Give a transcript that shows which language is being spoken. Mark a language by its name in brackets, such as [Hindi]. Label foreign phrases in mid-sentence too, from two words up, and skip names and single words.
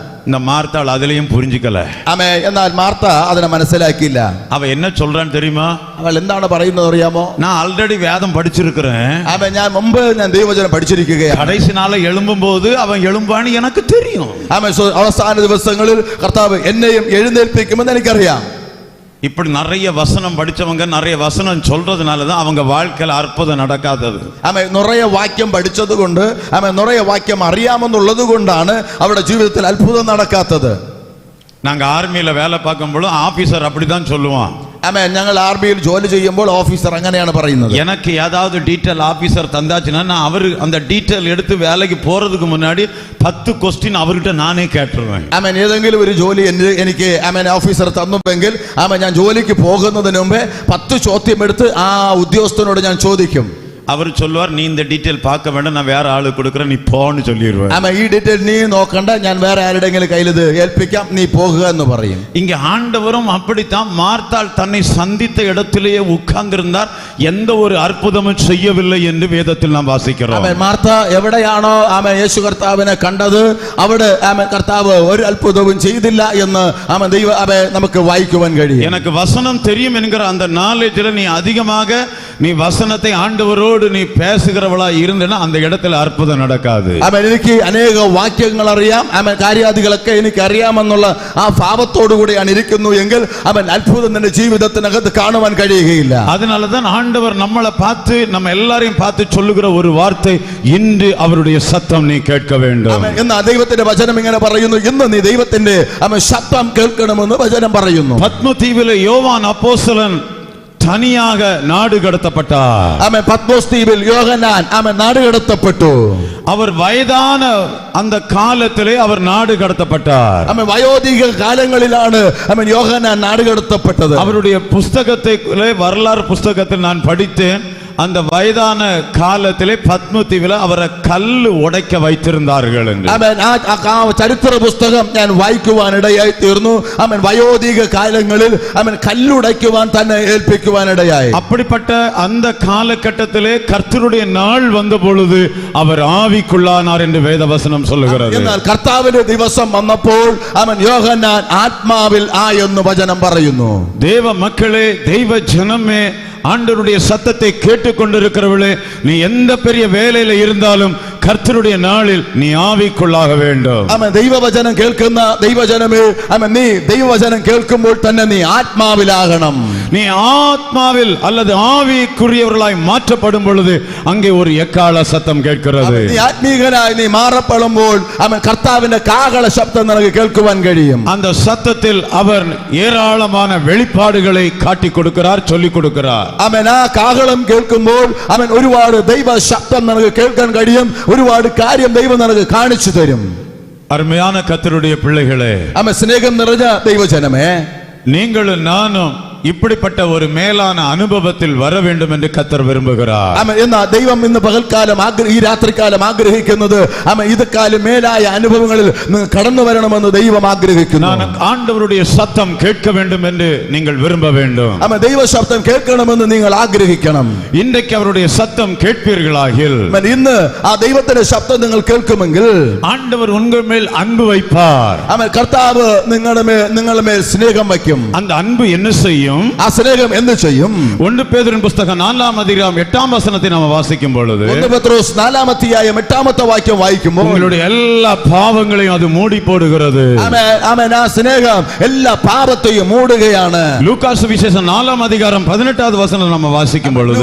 [Tamil] இந்த மார்த்தாள் அதுலயும் புரிஞ்சுக்கல. [Malayalam] ആമേൻ. എന്നാൽ മാർത്ത അതിനെ മനസ്സിലാക്കിയില്ല. [Tamil] அவ என்ன சொல்றான்னு தெரியுமா? [Malayalam] അവൾ എന്താണ് പറയുന്നത് അറിയാമോ? [Tamil] நான் ஆல்ரெடி வேதம் படிச்சிருக்கிறேன். [Malayalam] ആമേൻ. ഞാൻ ദൈവവചനം പഠിച്ചിരിക്കുകയാണ്. [Tamil] கடைசி நாள எழும்பும்போது அவன் எழும்பான்னு எனக்கு தெரியும். [Malayalam] ആമേൻ. അവസാന ദിവസങ്ങളിൽ കർത്താവ് എന്നെയും എഴുന്നേൽപ്പിക്കുമെന്ന് എനിക്കറിയാം. [Tamil] இப்படி நிறைய வசனம் படிச்சவங்க நிறைய வசனம் சொல்றதுனாலதான் அவங்க வாழ்க்கையில அற்புதம் நடக்காதது. [Malayalam] ആമേൻ. നിറയെ വാക്യം പഠിച്ചതുകൊണ്ട്, ആമേൻ, നിറയെ വാക്യം അറിയാമെന്നുള്ളത് കൊണ്ടാണ് അവരുടെ ജീവിതത്തിൽ അത്ഭുതം നടക്കാത്തത്. [Tamil] நாங்க ஆர்மியில வேலை பார்க்கும்போது ஆபீசர் அப்படிதான் சொல்லுவான். [Malayalam] ആമേൻ. ഞങ്ങൾ ആർമിയിൽ ജോലി ചെയ്യുമ്പോൾ ഓഫീസർ അങ്ങനെയാണ് പറയുന്നത്. [Tamil] எனக்கு ஏதாவது [English] detail officer [Tamil] தந்தாச்சுன்னா நான் அவரு அந்த டீட்டெயில் எடுத்து வேலைக்கு போறதுக்கு முன்னாடி 10 ക്വസ്റ്റ്യൻ അവர்கிட்ட நானே கேட்டுருவேன். [Malayalam] ആമേൻ. ഏതെങ്കിലും ഒരു ജോലി എനിക്ക് ആമേൻ ഓഫീസർ തന്നുവെങ്കിൽ, ആമേൻ, ഞാൻ ജോലിക്ക് പോകുന്നതിന് മുമ്പേ 10 ചോദ്യം എടുത്ത് ആ ഉദ്യോഗസ്ഥനോട് ഞാൻ ചോദിക്കും. [Tamil] அவர் சொல்லுவார், நீ இந்த டீட்டெயில் பார்க்க வேண்டாம், நான் வேற ஆளு கொடுக்குறேன், நீ போன்னு சொல்லிடுவேன். [Malayalam] ആമേൻ. ഈ ഡീറ്റെയിൽ നീ നോക്കണ്ട, ഞാൻ വേറെ ആരുടെങ്കിലും കയ്യിൽ ഇത് ഏൽപ്പിക്കാം, നീ പോകുക എന്ന് പറയും. [Tamil] இங்க ஆண்டவரும் அப்படித்தான் மார்த்தாள் தன்னை சந்தித்த இடத்திலேயே உட்கார்ந்திருந்தார், எந்த ஒரு அற்புதமும் செய்யவில்லை என்று வேதத்தில் நாம் வாசிக்கிறோம். [Malayalam] ആമേൻ. മാർത്ത എവിടെയാണോ ആമേൻ യേശു കർത്താവിനെ കണ്ടത്, അവിടെ ആമേൻ കർത്താവ് ഒരു അത്ഭുതവും ചെയ്തില്ല എന്ന് ആമേൻ നമുക്ക് വായിക്കുവാൻ കഴിയും. [Tamil] எனக்கு வசனம் தெரியும் என்கிற அந்த நாலேஜ்ல நீ அதிகமாக நீ வசனத்தை ஆண்டவரோடு நீ பேசுகிறவளா இருந்தேன்னா அந்த இடத்துல அற்புதம் நடக்காது. [Malayalam] ആമേൻ. എനിക്ക് അനേക വാക്യങ്ങൾ അറിയാം, ആമേൻ, കാര്യാദികളൊക്കെ എനിക്ക് അറിയാമെന്നുള്ള ആ ഭാവത്തോടു കൂടിയാണ് ഇരിക്കുന്നു എങ്കിൽ അവൻ അത്ഭുതം നിന്റെ ജീവിതത്തിനകത്ത് കാണുവാൻ കഴിയുകയില്ല. [Tamil] அதனாலதான் ஆண்டவர் நம்மளை பார்த்து நம்ம எல்லாரையும் பார்த்து சொல்லுகிற ஒரு வார்த்தை, இன்று அவருடைய சத்தம் நீ கேட்க வேண்டும். [Malayalam] ആമേൻ. എന്നാൽ ദൈവത്തിന്റെ വചനം ഇങ്ങനെ പറയുന്നു, ഇന്ന് നീ ദൈവത്തിന്റെ ആമേൻ ശബ്ദം കേൾക്കണമെന്ന് വചനം പറയുന്നു. [Tamil] பத்மதீவிலே யோவான் அப்போஸ்தலன் தனியாக நாடு கடத்தப்பட்டார். [Malayalam] ആമേൻ. പത്മോസ് ദ്വീപിൽ യോഹന്നാൻ ആമേൻ നാട് കടത്തപ്പെട്ടു. [Tamil] அவர் வயதான அந்த காலத்திலே அவர் நாடு கடத்தப்பட்டார். [Malayalam] ആമേൻ. വയോധിക കാലങ്ങളിലാണ് ആമേൻ യോഹന്നാൻ നാട് കടത്തപ്പെട്ടത്. [Tamil] அவருடைய புஸ்தகத்திலே வரலாறு புஸ்தகத்தில் நான் படித்தேன், அந்த வயதான காலத்திலே பத்மதீவில அவரை கல்லு உடைக்க வைத்திருந்தார்கள் என்று. [Malayalam] ആമേൻ. ആ ചരിത്ര പുസ്തകം ഞാൻ വായിക്കുവാനിടയായി തീർന്നു. ആമേൻ. വയോധിക കാലങ്ങളിൽ ആമേൻ കല്ലുടയ്ക്കുവാൻ തന്നെ ഏൽപ്പിക്കുവാനിടയായി. [Tamil] அப்படிப்பட்ட அந்த காலகட்டத்திலே கர்த்தருடைய நாள் வந்த பொழுது அவர் ஆவிக்குள்ளானார் என்று வேதவசனம் சொல்லுகிறது. [Malayalam] എന്നാൽ കർത്താവിന്റെ ദിവസം വന്നപ്പോൾ ആമേൻ യോഹന്നാൻ ആത്മാവിൽ ആയെന്ന് വചനം പറയുന്നു. [Tamil] தேவ மக்களே, தெய்வ ஜனமே, ஆண்டவருடைய சத்தத்தை கேட்டுக்கொண்டிருக்கிறவளே, நீ எந்த பெரிய வேலையில இருந்தாலும் கர்த்தருடைய நாளில் நீ ஆவிக்குள்ளாக வேண்டும். [Malayalam] ആമേൻ. ദൈവവചനം കേൾക്കുന്ന ദൈവജനമേ, ആമേൻ, നീ ദൈവവചനം കേൾക്കുമ്പോൾ തന്നെ നീ ആത്മാവിലാകണം. [Tamil] நீ ஆத்மாவில் அல்லது ஆவிக்குரியவர்களாய் மாற்றப்படும் பொழுது அங்கே ஒரு எக்காள சத்தம் கேட்கிறது. [Malayalam] നീ ആത്മീകനായി നീ മാറപ്പെടുമ്പോൾ ആമേൻ കർത്താവിന്റെ കാഹള ശബ്ദം നിനക്ക് കേൾക്കുവാൻ കഴിയും. [Tamil] அந்த சத்தத்தில் அவர் ஏராளமான வெளிப்பாடுகளை காட்டி கொடுக்கிறார், சொல்லிக் கொடுக்கிறார். [Malayalam] ആമേൻ. ആ കാഹളം കേൾക്കുമ്പോൾ ആമേൻ ഒരുപാട് ദൈവ ശബ്ദം നിനക്ക് കേൾക്കാൻ കഴിയും, ഒരുപാട് കാര്യം ദൈവം നിനക്ക് കാണിച്ചു തരും. [Tamil] அருமையான கர்த்தருடைய பிள்ளைகளே, [Malayalam] ആമേൻ. സ്നേഹം നിറഞ്ഞ ദൈവജനമേ, [Tamil] நீங்களும் நானும் இப்படிப்பட்ட ஒரு மேலான அனுபவத்தில் வர வேண்டும் என்று கர்த்தர் விரும்புகிறார். [Malayalam] ആമേൻ. എന്നാ ദൈവം ഇന്ന് പകൽക്കാലം ഈ രാത്രികാലം ആഗ്രഹിക്കുന്നത് ആമേൻ ഇതക്കാലം മേലായ അനുഭവങ്ങളിൽ കടന്നു വരണമെന്ന് ദൈവം ആഗ്രഹിക്കുന്നു. [Tamil] நான் ஆண்டவருடைய சத்தம் கேட்க வேண்டும் என்று நீங்கள் விரும்ப வேண்டும். [Malayalam] ആമേൻ. ദൈവ ശബ്ദം കേൾക്കണമെന്ന് നിങ്ങൾ ആഗ്രഹിക്കണം. [Tamil] இன்றைக்கு அவருடைய சத்தம் கேட்பீர்களாகில், [Malayalam] ആമേൻ. ഇന്ന് ആ ദൈവത്തിന്റെ ശബ്ദം നിങ്ങൾ കേൾക്കുമെങ്കിൽ [Tamil] ஆண்டவர் உங்கள் மேல் அன்பு வைப்பார். [Malayalam] ആമേൻ. കർത്താവ് നിങ്ങളുടെ മേൽ സ്നേഹം വയ്ക്കും. [Tamil] அந்த அன்பு என்ன செய்யும்? [Malayalam] ആ സ്നേഹം എന്ത് ചെയ്യും? [Tamil] 1 பேதுரு புஸ்தகம் 4ஆம் அதிகாரம் 8ஆம் வசனத்தை நாம் வாசிக்கும் பொழுது, [Malayalam] 1 പത്രോസ് 4-ാം അധ്യായം 8-ാമത്തെ വാക്യം വായിക്കുമ്പോൾ [Tamil] உங்களுடைய எல்லா பாவங்களையும் அது மூடி போடுகிறது. [Malayalam] ആമേൻ. ആമേൻ. ആ സ്നേഹം എല്ലാ പാപത്തെയും മൂടുകയാണ്. [Tamil] லூக்காஸ் சுவிசேஷம் 4ஆம் அதிகாரம் 18வது வசனம் நாம் வாசிக்கும் பொழுது,